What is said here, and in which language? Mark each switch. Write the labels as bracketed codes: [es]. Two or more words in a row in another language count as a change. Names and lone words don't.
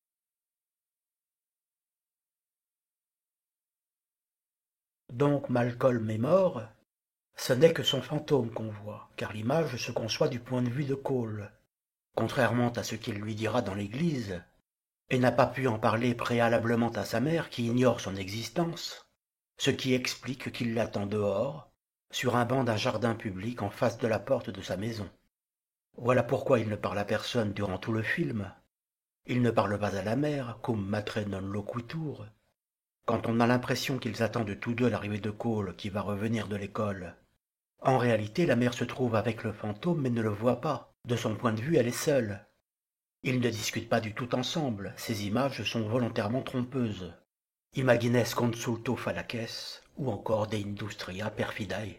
[fr] Donc Malcolm est mort, ce n'est que son fantôme qu'on voit, car l'image se conçoit du point de vue de Cole, contrairement à ce qu'il lui dira dans l'église, et n'a pas pu en parler préalablement à sa mère qui ignore son existence, ce qui explique qu'il l'attend dehors, sur un banc d'un jardin public en face de la porte de sa maison. Voilà pourquoi il ne parle à personne durant tout le film. Il ne parle pas à la mère, [la] cum matre non loquitur. [fr] Quand on a l'impression qu'ils attendent tous deux l'arrivée de Cole qui va revenir de l'école, en réalité la mère se trouve avec le fantôme mais ne le voit pas. De son point de vue, elle est seule. Ils ne discutent pas du tout ensemble, ces images sont volontairement trompeuses. [la] Imagines consulto fallaces, [fr] ou encore [la] de industria perfidae.